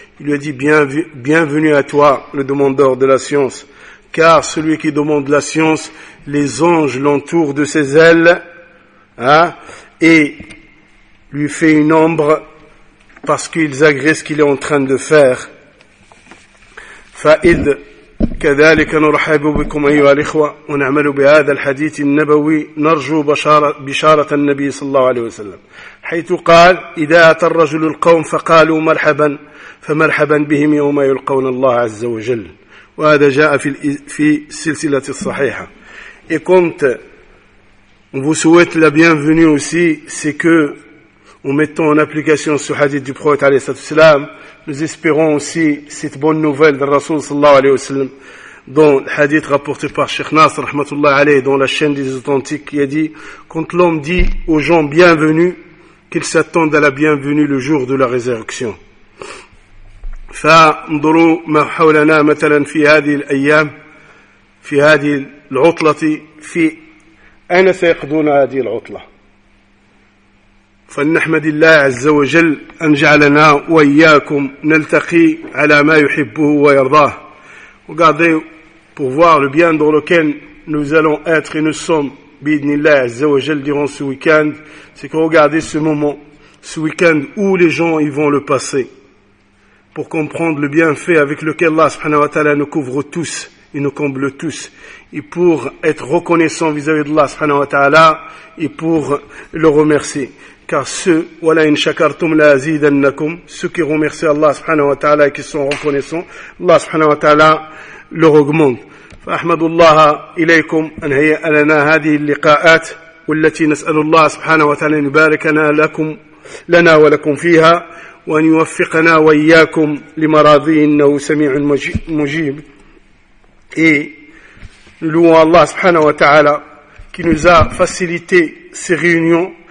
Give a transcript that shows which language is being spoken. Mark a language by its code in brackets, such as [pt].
[fr] Il lui a dit: bienvenue à toi, le demandeur de la science. Car celui qui demande la science, les anges l'entourent de ses ailes, hein, et lui fait une ombre parce qu'ils agressent ce qu'il est en train de faire. [ar] Fa'id, كذلك نرحب بكم أيها الإخوة ونعمل بهذا الحديث النبوي نرجو بشارة النبي صلى الله عليه وسلم، حيث قال: إذا أتى الرجل القوم فقالوا مرحبا فمرحبا بهم يوم يلقون الله عز وجل. وهذا جاء في السلسلة الصحيحة. [fr] Et quand on vous souhaite la bienvenue aussi, c'est que en mettant en application ce hadith du prophète عليه الصلاة والسلام, nous espérons aussi cette bonne nouvelle de Rasoul sallallahu alayhi wa sallam, dont le hadith rapporté par Cheikh Nasr rahmatullah alayhi dans la chaîne des authentiques, qui a dit: quand l'homme dit aux gens bienvenue, qu'ils s'attendent à la bienvenue le jour de la résurrection. [ar] Fa ndoro ma hawlana matalan fi hadhihi al-ayyam fi hadhihi al-'utlah fi ayna sayaqduna hadhihi al-'utlah. فلنحمد الله عز وجل أن جعلنا وإياكم نلتقي على ما يحبه ويرضاه. [fr] Regardez pour voir le bien dans lequel nous allons être et nous sommes, بإذن الله عز وجل, durant ce week-end. C'est que regardez ce moment, ce week-end, où les gens ils vont le passer, pour comprendre le bienfait avec lequel Allah subhanahu wa ta'ala nous couvre tous, et nous comble tous, et pour être reconnaissant vis-à-vis d'Allah subhanahu wa ta'ala, et pour le remercier. Car ceux, [ar] wala in shakartum la azidannakum, [fr] ceux qui remercient Allah subhanahu wa ta'ala et qui sont reconnaissants, Allah subhanahu wa ta'ala leur augmente. [ar] فأحمد الله إليكم أن هيأ لنا هذه اللقاءات والتي نسأل الله سبحانه وتعالى أن يباركنا لكم لنا ولكم فيها وأن يوفقنا وإياكم لمراضيه إنه سميع مجيب. [fr] Et nous louons Allah سبحانه وتعالى qui nous a facilité ces réunions.